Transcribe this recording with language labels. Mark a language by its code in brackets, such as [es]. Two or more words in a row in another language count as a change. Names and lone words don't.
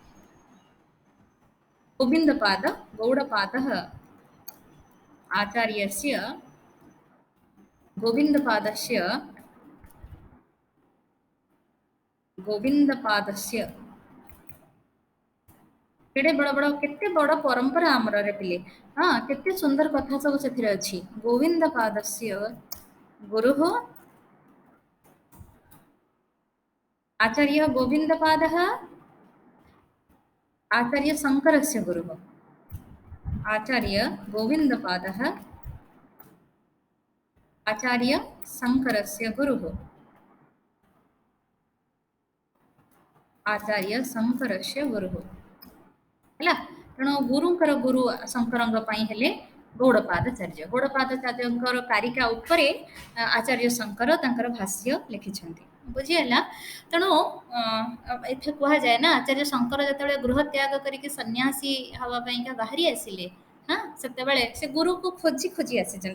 [sa] गोविंद पाद गौड़पादः आचार्यस्य गोविन्दपादस्य [or] କେଡ଼େ ବଡ଼ ବଡ଼ କେତେ ବଡ଼ ପରମ୍ପରା ହମର ରେ ପିଲେ ହଁ କେତେ ସୁନ୍ଦର କଥା ସବୁ ସେଥିରେ ଅଛି [sa] गोविन्दपादस्य गुरुः आचार्य गोविन्दपादः आचार्य शंकरस्य गुरुः आचार्य गोविन्दपादः आचार्य शंकरस्य गुरुः आचार्य शंकरस्य गुरुः ହେଲା। [or] ତେଣୁ ଗୁରୁଙ୍କର ଗୁରୁ ଶଙ୍କରଙ୍କ ପାଇଁ ହେଲେ ଗୌଡ଼ପାଦାଚାର୍ଯ୍ୟ। ଗୌଡ଼ପାଦାଚାର୍ଯ୍ୟଙ୍କର କାରିକା ଉପରେ ଆଚାର୍ଯ୍ୟ ଶଙ୍କର ତାଙ୍କର ଭାଷ୍ୟ ଲେଖିଛନ୍ତି। ବୁଝିହେଲା। ତେଣୁ ଏଠି କୁହାଯାଏ ନା ଆଚାର୍ଯ୍ୟ ଶଙ୍କର ଯେତେବେଳେ ଗୃହ ତ୍ୟାଗ କରିକି ସନ୍ନ୍ୟାସୀ ହେବା ପାଇଁକା ବାହାରି ଆସିଲେ, ହଁ ସେତେବେଳେ ସେ ଗୁରୁକୁ ଖୋଜି ଖୋଜି ଆସିଛନ୍ତି।